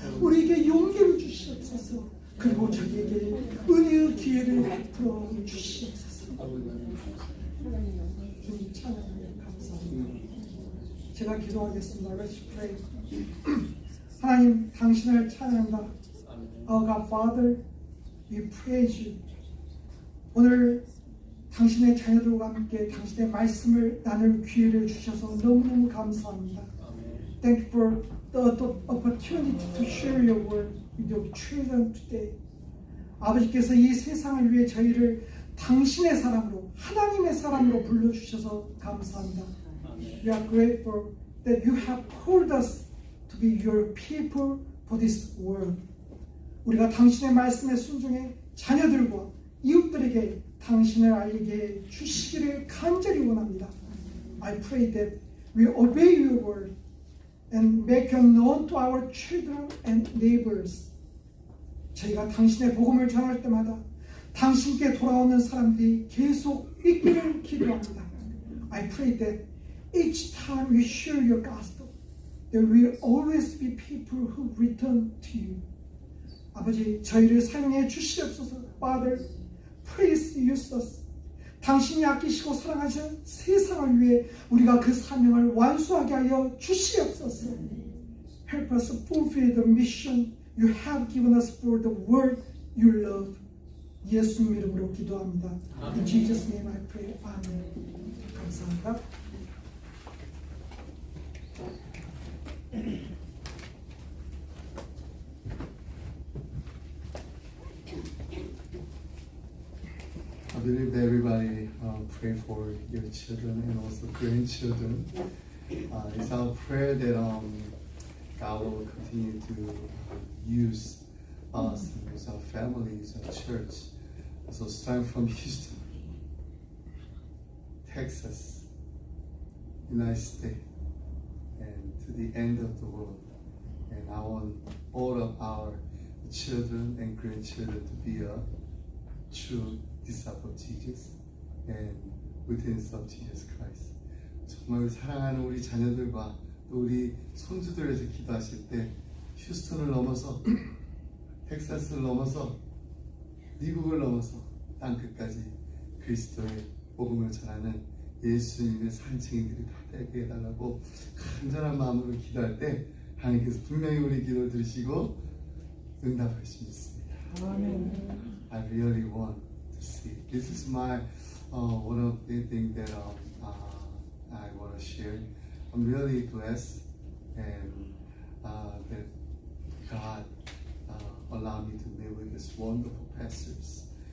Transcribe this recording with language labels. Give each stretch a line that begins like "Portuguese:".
Korean: 우리에게 용기를 주시옵소서. 그리고 저희에게 은혜의 기회를 베풀어 주시옵소서. 주님 찬양하며 감사합니다. 제가 기도하겠습니다.
English: Let's pray.
Korean: 하나님 당신을 찬양한다.
English: Our God Father, we praise you.
Korean: 오늘 당신의 자녀들과 함께 당신의 말씀을 나눌 기회를 주셔서 너무너무 감사합니다.
English: Thank you for the opportunity to share your word with your children today.
Korean: 아버지께서 이 세상을 위해 저희를 당신의 사람으로 하나님의 사람으로 불러주셔서 감사합니다.
English: We are grateful that you have called us to be your people for this world.
Korean: 우리가 당신의 말씀에 순종해 자녀들과 이웃들에게 당신을 알리게 주시기를 간절히 원합니다.
English: I pray that we obey your word and make it known to our children and neighbors.
Korean: 저희가 당신의 복음을 전할 때마다 당신께 돌아오는 사람들이 계속 있기를 기도합니다.
English: I pray that each time we share your gospel, there will always be people who return to you.
Korean: 아버지, 저희를 사용해 주시옵소서.
English: Father, please use us.
Korean: 당신이 아끼시고 사랑하신 세상을 위해 우리가 그 사명을 완수하게 하여 주시옵소서.
English: Help us fulfill the mission you have given us for the world you love.
Korean: 예수님 이름으로 기도합니다.
English: In Jesus' name I pray.
Korean: 아멘. 감사합니다.
English: I believe that everybody pray for your children and also grandchildren. It's our prayer that God will continue to use us, use our families, our church. So starting from Houston, Texas, United States, and to the end of the world. And I want all of our children and grandchildren to be a true disciple of Jesus and witness of Jesus Christ.
Korean: 정말 사랑하는 우리 자녀들과 또 우리 손주들을 위해서 기도하실 때 휴스턴을 넘어서 텍사스를 넘어서 미국을 넘어서 땅끝까지 그리스도의 복음을 전하는 예수님의 산증인들이 다 되게 해달라고 간절한 마음으로 기도할 때 하나님께서 분명히 우리 기도를 들으시고 응답할 수 있습니다.
English: I really want to see. This is my one of the things that I want to share. I'm really blessed and that God allowed me to meet with these wonderful pastors.